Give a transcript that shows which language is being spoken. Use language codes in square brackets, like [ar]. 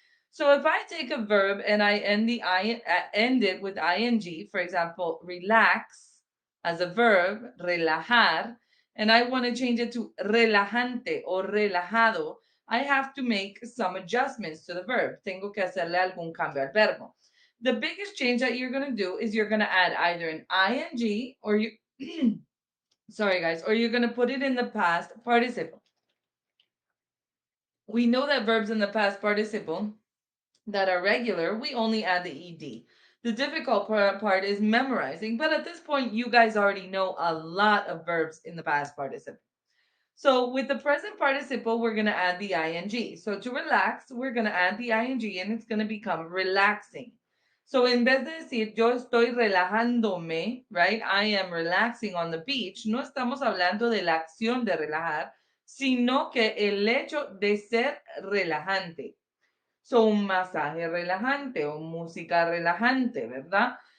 [en] So if I take a verb and I end it with ing, for example, relax as a verb, relajar, and I want to change it to relajante or relajado, I have to make some adjustments to the verb. [es] Tengo que hacerle algún cambio al verbo. [en] The biggest change that you're going to do is you're going to add either an ing or you sorry guys, or you're going to put it in the past participle. We know that verbs in the past participle that are regular, we only add the ed. The difficult part is memorizing, but at this point, you guys already know a lot of verbs in the past participle. So with the present participle, we're going to add the ing. So to relax, we're going to add the ing and it's going to become relaxing. [es] So en vez de decir yo estoy relajándome, right? [en] I am relaxing on the beach, [es] no estamos hablando de la acción de relajar, sino que el hecho de ser relajante. So, un masaje relajante o música relajante, ¿verdad?